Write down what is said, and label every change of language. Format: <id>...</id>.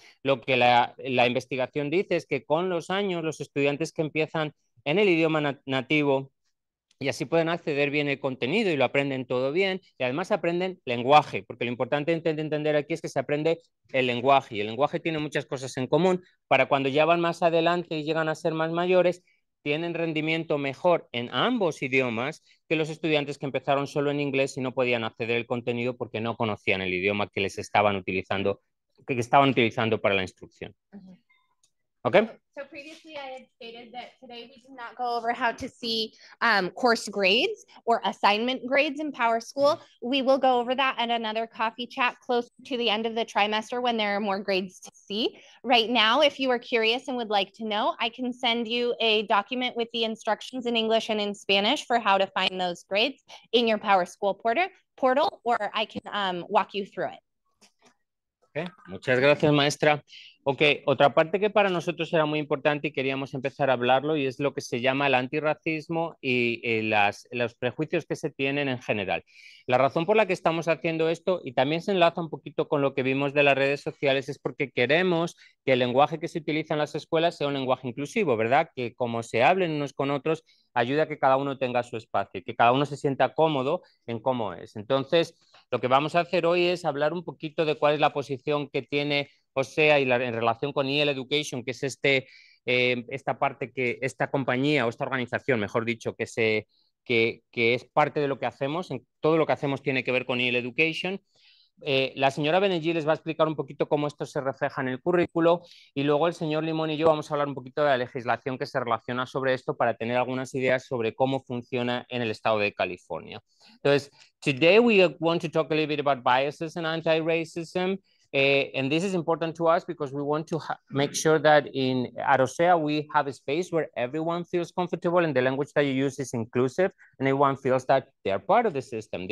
<es>Lo que la investigación dice es que con los años, los estudiantes que empiezan en el idioma nativo, y así pueden acceder bien el contenido y lo aprenden todo bien y además aprenden lenguaje, porque lo importante entender aquí es que se aprende el lenguaje y el lenguaje tiene muchas cosas en común para cuando ya van más adelante y llegan a ser más mayores, tienen rendimiento mejor en ambos idiomas que los estudiantes que empezaron solo en inglés y no podían acceder al contenido porque no conocían el idioma que estaban utilizando para la instrucción.</es> <en>Okay. So previously I had stated that today we did not go over how to see course grades or assignment grades in PowerSchool. We will go over that at another coffee chat close to the end of the trimester when there are more grades to see. Right now, if you are curious and would like to know, I can send you a document with the instructions in English and in Spanish for how to find those grades in your PowerSchool portal, or I can walk you through it.</en> <es>Okay. Muchas gracias, maestra. Ok, otra parte que para nosotros era muy importante y queríamos empezar a hablarlo y es lo que se llama el antirracismo y los prejuicios que se tienen en general. La razón por la que estamos haciendo esto, y también se enlaza un poquito con lo que vimos de las redes sociales, es porque queremos que el lenguaje que se utiliza en las escuelas sea un lenguaje inclusivo, ¿verdad? Que como se hablen unos con otros, ayuda a que cada uno tenga su espacio, que cada uno se sienta cómodo en cómo es. Entonces, lo que vamos a hacer hoy es hablar un poquito de cuál es la posición que tiene OSEA y en relación con EL Education, que es esta parte esta compañía o esta organización, mejor dicho, que es parte de lo que hacemos, en todo lo que hacemos tiene que ver con EL Education. La señora Benegí les va a explicar un poquito cómo esto se refleja en el currículo y luego el señor Limón y yo vamos a hablar un poquito de la legislación que se relaciona sobre esto para tener algunas ideas sobre cómo funciona en el estado de California.</es> <en>Entonces, today we want to talk a little bit about biases and anti-racism. And this is important to us because we want to make sure that at OSEA we have a space where everyone feels comfortable and the language that you use is inclusive and everyone feels that they are part of the system.</en>